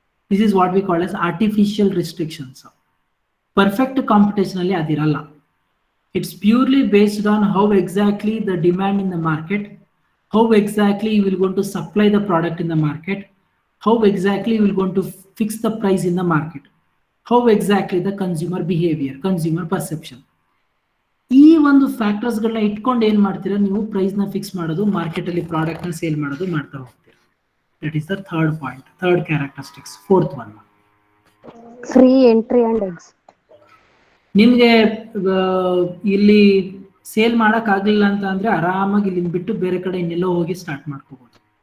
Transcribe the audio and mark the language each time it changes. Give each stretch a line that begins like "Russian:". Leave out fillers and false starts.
English: This is what we call as artificial restrictions.
Kannada: Perfect competition ಅಲ್ಲಿ ಅದಿರಲ್ಲ.
English: It's purely based on how exactly the demand in the market, how exactly you will going to supply the product in the market, how exactly you will going to fix the price in the market, how exactly the consumer behavior, consumer perception.
Kannada: ಈ ಒಂದು factors ಗಳನ್ನ ಇಟ್ಕೊಂಡು ಏನ್ ಮಾಡ್ತೀರಾ ನೀವು price ನ fix ಮಾಡೋದು, market ಅಲ್ಲಿ ಪ್ರಾಡಕ್ಟ್ ನ ಸೇಲ್ ಮಾಡೋದು ಮಾಡ್ತಾ ಹೋಗ್ತೀರಾ.
English: That is the third point, third characteristics. Fourth one, Free entry and exit.
Kannada: ನಿಮ್ಗೆ ಇಲ್ಲಿ ಸೇಲ್ ಮಾಡಕ್ ಆಗ್ಲಿಲ್ಲ ಅಂತ ಅಂದ್ರೆ ಆರಾಮಾಗಿ ಇಲ್ಲಿಂದ ಬಿಟ್ಟು ಬೇರೆ ಕಡೆ ಇನ್ನೆಲ್ಲೋ ಹೋಗಿ ಸ್ಟಾರ್ಟ್ ಮಾಡ್ಕೋಬಹುದು.